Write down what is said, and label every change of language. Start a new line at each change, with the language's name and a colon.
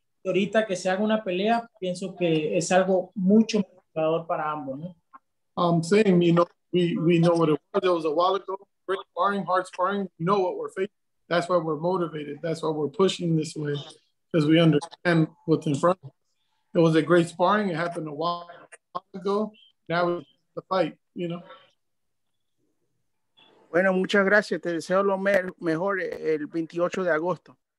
Spanish: Y ahorita que se haga una pelea, pienso que es algo mucho motivador para ambos, ¿no?
English: Same, you know, we know what it was. It was a while ago. Great sparring, hard sparring. We know what we're facing. That's why we're motivated. That's why we're pushing this way, because we understand what's in front of us. It was a great sparring. It happened a while ago. Now it's the fight, you know.
Spanish: Bueno, muchas gracias. Te deseo lo mejor el 28 de agosto.